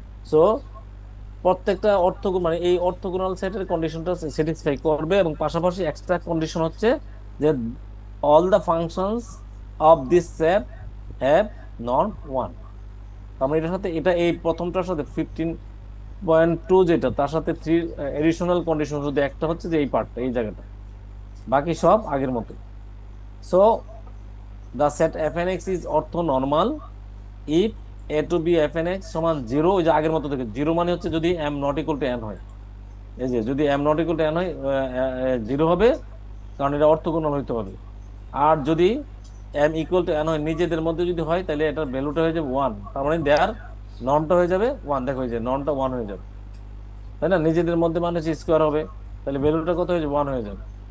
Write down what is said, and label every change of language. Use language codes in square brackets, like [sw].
[bn] So প্রত্যেকটা মানে এই অর্থগোনাল সেটের কন্ডিশনটা স্যাটিসফাই করবে, এবং পাশাপাশি এক্সট্রা কন্ডিশন হচ্ছে যে [en] All the functions of this set have norm 1। [bn] আমরা এটার সাথে এটা এই প্রথমটার সাথে 15.2 যেটা, তার সাথে 3 এডিশনাল কন্ডিশন, শুধু একটা হচ্ছে যে এই পার্টটা, এই জায়গাটা, বাকি সব আগের মতো। [en] so the set fnx is orthonormal if a to b fnx [bn] সমান 0, ওই যে আগের মতো থেকে 0 মানে হচ্ছে যদি [en] m not equal to n হয়। [bn] এই যে যদি [en] m not equal to n [bn] হয় 0 হবে, কারণ এটা অর্থগোনাল হইতে হবে। আর যদি [en] m equal to n [bn] হয়, নিজেদের মধ্যে যদি হয়, তাহলে এটার ভ্যালুটা হয়ে যাবে 1, তার মানে দেয়ার নর্মটা হয়ে যাবে 1। দেখো এই যে নর্মটা 1 হয়ে যাবে, তাই না? নিজেদের মধ্যে মানে হচ্ছে স্কোয়ার হবে, তাহলে ভ্যালুটা কত হয়ে যাবে? 1 হয়ে যাবে।